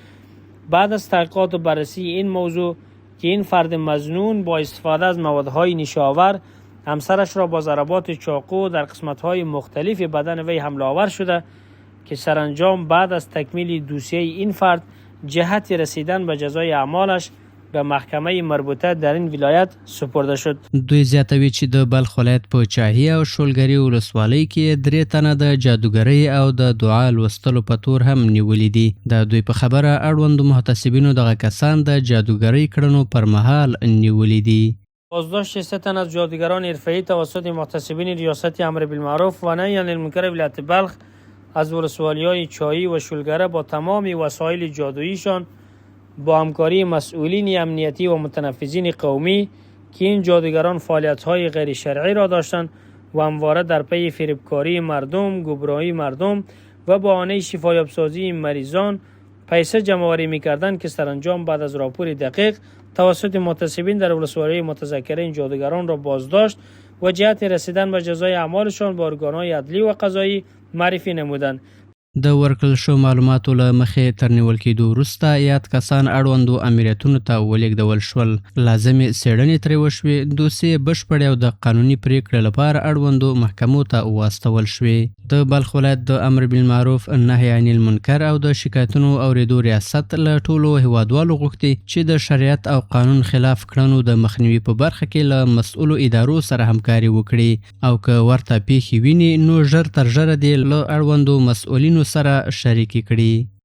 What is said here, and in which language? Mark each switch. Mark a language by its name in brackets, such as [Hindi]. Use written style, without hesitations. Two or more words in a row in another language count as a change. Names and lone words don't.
[Persian] بعد از تحقیقات و بررسی این موضوع که این فرد مظنون با استفاده از موادهای نشاور همسرش را با ضربات چاقو در قسمت‌های مختلف بدن وی حمله آور شده که سرانجام بعد از تکمیل دوسیه این فرد جهت رسیدن به جزای اعمالش به محکمه مربوطه در این ولایت سپرده شد. [Pashto] دوی زیاتوي چې د بلخ ولایت په چاهي او شولګري ولسوالۍ کې 3 تنه د جادوګرۍ او د دعا لوستلو په تور هم نیولي دي. د دوی په خبره اړوندو محتسبینو دغه کسان د جادوګرۍ کړنو پر مهال نیولي دي. [Persian] بازداشت 3 تن از جادوگران حرفه‌ای توسط محتسبین ریاست امر بالمعروف و نهی عن المنکر ولایت بلخ از ولسوالی‌های چاهی و شولگره با تمام وسایل جادوییشان با همکاری مسئولین امنیتی و متنفذین قومی که این جادوگران فعالیت‌های غیر شرعی را داشتند و همواره در پی فریبکاری مردم، گمراهی مردم و بهانه شفایاب‌سازی مریضان پیسه جمع‌آوری می‌کردند که سرانجام بعد از راپور دقیق توسط محتسبین در ولسوالی متذکره این جادوگران را بازداشت و جهت رسیدن به جزای اعمالشان به ارگان‌های عدلی و قضایی معرفی نمودند. [Pashto] د ورکړل شو معلوماتو له مخې تر نیول کېدو وروسته یاد کسان اړوندو امریتونو ته ولېږدول شول. لازمې څېړنې ترې وشوې، دوسیې بشپړې او د قانوني پرېکړې لپاره اړوندو محکمو ته واستول شوې. د بلخ ولایت د امر بالمعروف نهی عن المنکر او د شکایتونو اوریدو ریاست له ټولو هیوادوالو غوښتي چې د شریعت او قانون خلاف کړنو د مخنیوي په برخه کې له مسؤلو ادارو سره همکاري وکړي او که ورته پیښې ویني نو ژر تر ژره دې له اړوندو مسؤلینو سره شریکي کړي.